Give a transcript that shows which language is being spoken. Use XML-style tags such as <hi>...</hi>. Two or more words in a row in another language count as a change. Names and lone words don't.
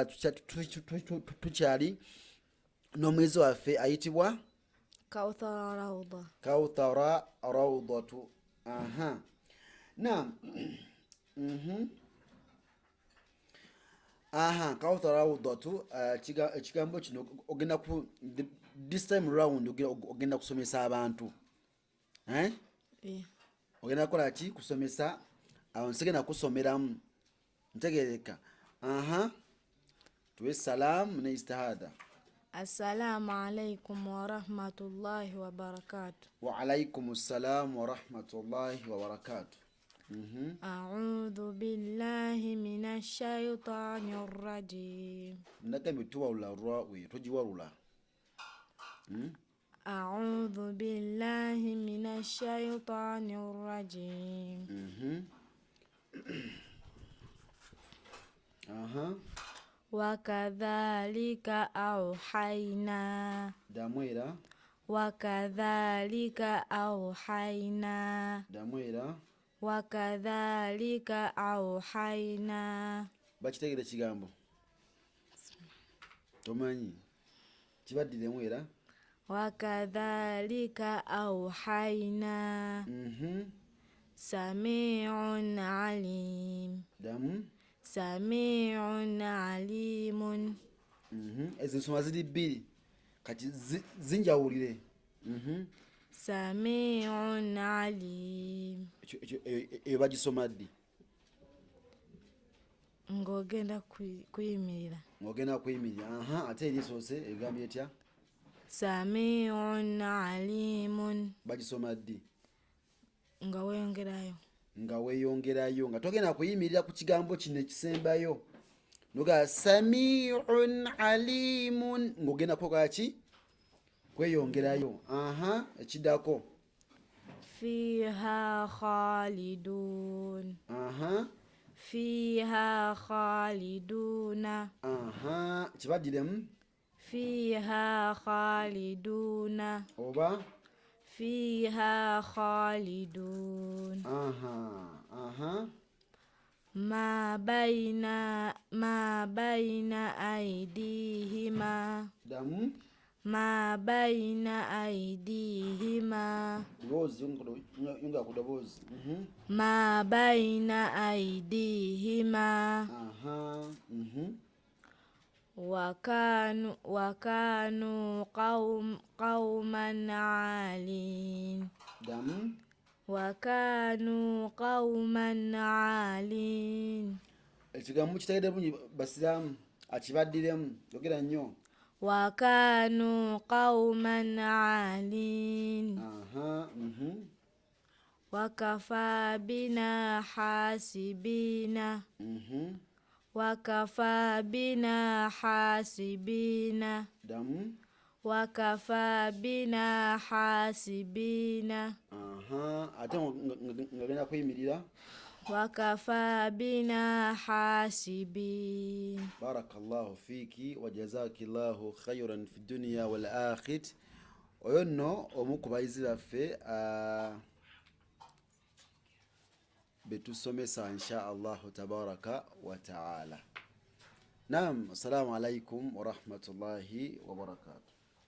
<lg>Tukyali n'omwezi waffe ayitibwa Kawthara Rawdatu. Naam. Kawthara Rawdatu, ekigambo kino ogenda ku</lg> <en>this time round</en> <lg>ogenda kusomesa abantu. Ogenda kukola ki? Kusomesa abantu. Sigenda kusomeramu. Ntegereka. Tuwe salamu ne istihada.</lg> <ar>السلام عليكم ورحمة الله وبركاته. وعليكم السلام ورحمة الله وبركاته. أعوذ بالله من الشيطان الرجيم.</ar> <lg>Ndagambye tuwalula rwawe togiwalula.</lg> <ar>أعوذ بالله من الشيطان الرجيم. وكذلك أوحينا.</ar> <lg>Damwera.</lg> <ar>وكذلك أوحينا.</ar> <lg>Damwera.</lg> <ar>وكذلك أوحينا.</ar> <lg>Bakitegere kigambo. Tomanyi. Kibaddire mwera.</lg> <ar>وكذلك أوحينا. سميع عليم.</ar> <lg>Damu.</lg> <ar>سميع عليم.</ar> <lg>Ezo nsoma ziri bbiri kati zinjawulire.</lg> <ar>سميع عليم.</ar> <lg>Eyo bagisoma ddi? Ng'ogenda kuyimirira. Ng'ogenda kuyimirira. Ate eri esoose egambye etya?</lg> <ar>سميع عليم.</ar> <lg>Bagisoma ddi? Nga weeyongerayo. Nga weeyongerayo nga togenda kuyimirira ku kigambo kino ekisembayo. Noga</lg> <ar>سميع عليم</ar> <lg>ng'ogenda kukola ki? Kweyongerayo. Ekiddako.</lg> <ar>فيها خالدون. فيها خالدون.</ar> <lg>Kibaddiremu.</lg> <ar>فيها خالدون.</ar> <lg>Oba?</lg> <ar>فيها خالدون. ما بين أيديهما.</ar> <lg>Damu.</lg> <ar>ما بين أيديهما.</ar> <lg>Dobozi yunga ku dobozi.</lg> <ar>ما بين أيديهما. وكانوا قوما عالين.</ar> <lg>Damu.</lg> <ar>وكانوا قوما عالين.</ar> <lg>Ekigambo kitegedde bungi basiraamu akibaddiremu yogera nnyo.</lg> <ar>وكانوا قوما عالين. وكفى بنا حاسبين. وكفى بنا حاسبين.</ar> <lg>Damu.</lg> <ar>وكفى بنا حاسبين.</ar> <lg>Ate ngagenda kuyimirira.</lg> <ar>وكفى بنا حاسبين. بارك الله فيك وجزاك الله خيرا في الدنيا والآخرة.</ar> <lg>Oyo nno omu ku bayizi baffe betusomesa</lg> <ar>إن شاء الله تبارك وتعالى. نعم السلام عليكم ورحمة الله وبركاته.</ar>